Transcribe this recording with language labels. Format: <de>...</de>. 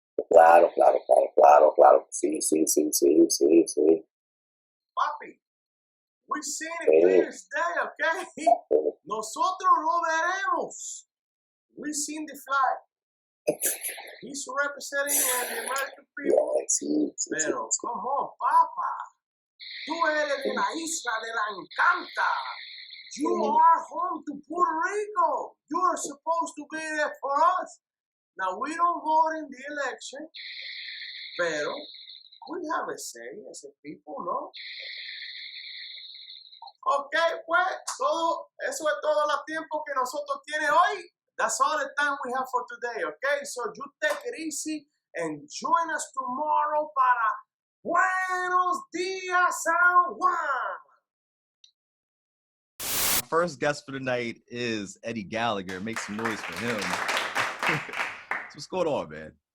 <es>Claro. Sí.</es> <en>Papi, we seen it clear as day, okay?</en> <es>Nosotros lo veremos.</es> <en>We seen the flag. He's representing the American people.</en> <es>Sí.</es> <en>Pero, come on, papa.</en> <es>Tú eres de la isla de la Encanta.</es> <en>You are home to Puerto Rico. You are supposed to be there for us. Now, we don't vote in the election, pero we have a say as a people, ¿no?</en> <es>Ok, pues, eso es todo el tiempo que nosotros tiene hoy.</es> <en>That's all the time we have for today, okay? So you take it easy and join us tomorrow para Buenos Días San Juan. First guest for the night is Eddie Gallagher. Make some noise for him. So what's going on, man?</en>